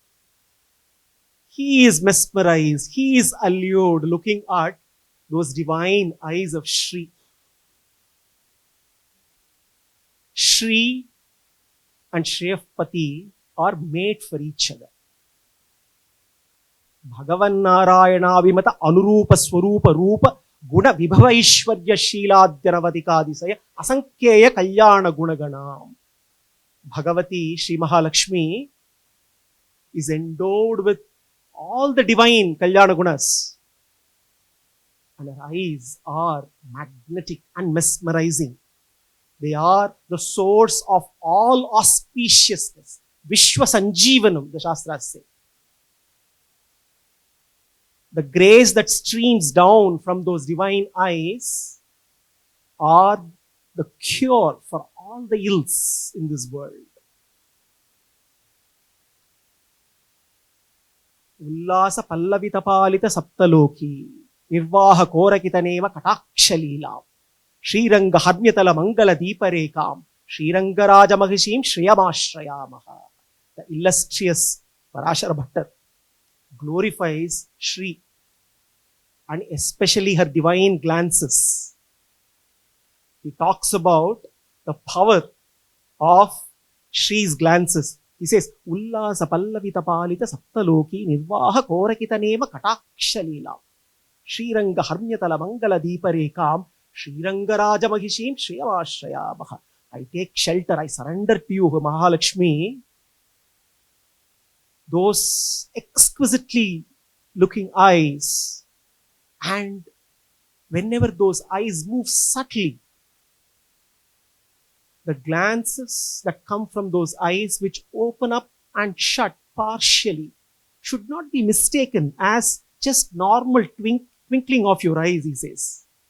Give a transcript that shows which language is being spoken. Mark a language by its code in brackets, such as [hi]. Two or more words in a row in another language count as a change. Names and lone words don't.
[en] He is mesmerized. He is allured looking at those divine eyes of Shri. Shri and Shreyapati are made for each other. [sa] Bhagavan Narayana Vimata Anurupa Swarupa Rupa Guna Vibhava Ishwarya Sheeladhyanavadikadisaya Asankyeya Kalyana Gunaganam. [en] Bhagavati Sri Mahalakshmi is endowed with all the divine [sa] Kalyana Gunas, [en] and her eyes are magnetic and mesmerizing. They are the source of all auspiciousness. [sa] Vishwa Sanjeevanam, [en] the Shastras say. The grace that streams down from those divine eyes are the cure for all the ills in this world. [sa] Ullasa pallavitapalita saptaloki nirvaha korakitaneva katakshalila Sriranga harmyatala mangala deeparekam Srirangaraja mahishim shriyamashayamaha. [en] The illustrious Parashara Bhattar glorifies Shri and especially her divine glances. He talks about the power of Shri's glances. He says, [sa] Ullasa pallavita palita saptaloki nirvaha korakitaneva katakshalila Sriranga harmyatala mangala deeparekam Srirangaraja mahishim shriyamashayamaha. [en] I take shelter, I surrender to you, Mahalakshmi. Those exquisitely looking eyes, and whenever those eyes move subtly, the glances that come from those eyes, which open up and shut partially, should not be mistaken as just normal twinkling of your eyes, he says.